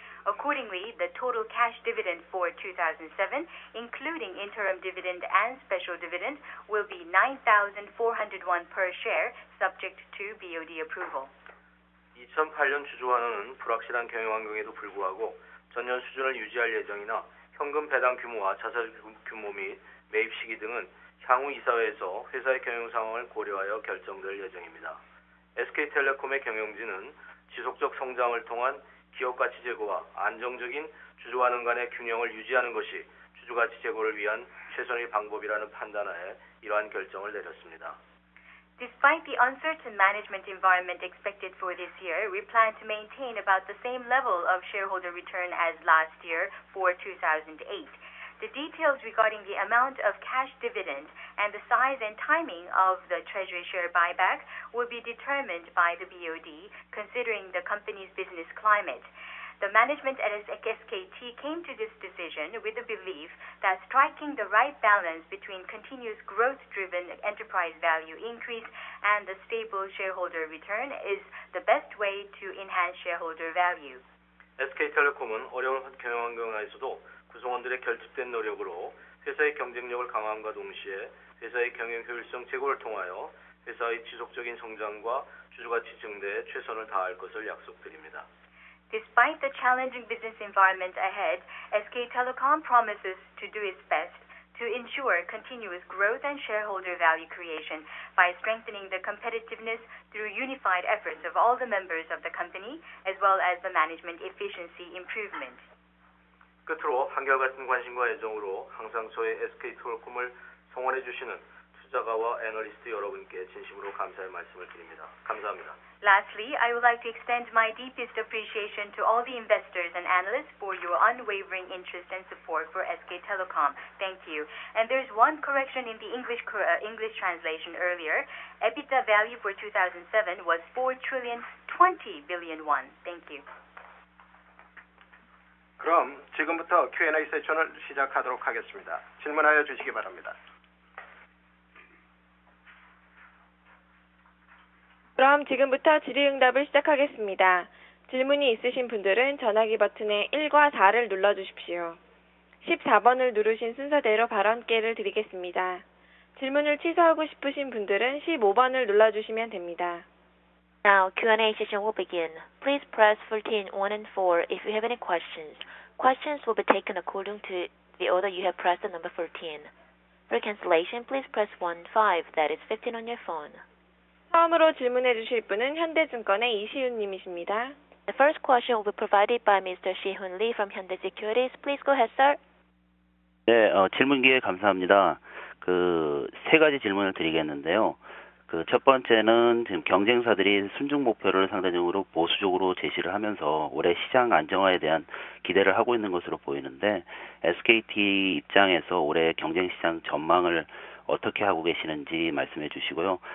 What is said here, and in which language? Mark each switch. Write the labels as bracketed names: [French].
[English] Accordingly, the total cash dividend for 2007, including interim dividend and special dividend, will be 9,400 won per share, subject to BOD approval. [Korean] 2008년 주주 환원은 불확실한 경영 환경에도 불구하고 전년 수준을 유지할 예정이나 현금 배당 규모와 자사주 규모 및 매입 시기 등은 향후 이사회에서 회사의 경영 상황을 고려하여 결정될 예정입니다. SK텔레콤의 경영진은 지속적 성장을 통한 기업 가치 제고와 안정적인 주주 환원 간의 균형을 유지하는 것이 주주 가치 제고를 위한 최선의 방법이라는 판단하에 이러한 결정을 내렸습니다. [English] Despite the uncertain management environment expected for this year, we plan to maintain about the same level of shareholder return as last year for 2008. The details regarding the amount of cash dividend and the size and timing of the treasury share buyback will be determined by the BOD, considering the company's business climate. The management at SKT came to this decision with the belief that striking the right balance between continuous growth-driven enterprise value increase and the stable shareholder return is the best way to enhance shareholder value. [Korean] SK텔레콤은 어려운 경영 환경에서도 구성원들의 결집된 노력으로 회사의 경쟁력을 강화함과 동시에 회사의 경영 효율성 제고를 통하여 회사의 지속적인 성장과 주주가치 증대에 최선을 다할 것을 약속드립니다. [English] Despite the challenging business environment ahead, SK Telecom promises to do its best to ensure continuous growth and shareholder value creation by strengthening the competitiveness through unified efforts of all the members of the company as well as the management efficiency improvement. [Korean] 끝으로 한결같은 관심과 애정으로 항상 저희 SK텔레콤을 성원해 주시는 투자가와 애널리스트 여러분께 진심으로 감사의 말씀을 드립니다. 감사합니다. [English] Lastly, I would like to extend my deepest appreciation to all the investors and analysts for your unwavering interest and support for SK Telecom. Thank you. And there's one correction in the English translation earlier. EBITDA value for 2007 was 4,020 billion won. Thank you. [Korean] 그럼 지금부터 Q&A 세션을 시작하도록 하겠습니다. 질문하여 주시기 바랍니다. 그럼 지금부터 질의응답을 시작하겠습니다. 질문이 있으신 분들은 전화기 버튼의 1과 4를 눌러주십시오. 14번을 누르신 순서대로 발언 기회를 드리겠습니다. 질문을 취소하고 싶으신 분들은 15번을 눌러주시면 됩니다. [English] Now Q&A session will begin. Please press 14, 1 and 4 if you have any questions. Questions will be taken according to the order you have pressed the number 14. For cancellation, please press 1, 5, that is 15 on your phone. [Korean] 처음으로 질문해 주실 분은 현대증권의 이시윤 님이십니다. [English] The first question will be provided by Mr. Shi-Hun Lee from Hyundai Securities. Please go ahead, sir. [Korean] 네, 질문 기회 감사합니다. 세 가지 질문을 드리겠는데요. 첫 번째는 지금 경쟁사들이 순증 목표를 상대적으로 보수적으로 제시를 하면서 올해 시장 안정화에 대한 기대를 하고 있는 것으로 보이는데 SKT 입장에서 올해 경쟁 시장 전망을 어떻게 하고 계시는지 말씀해 주시고요.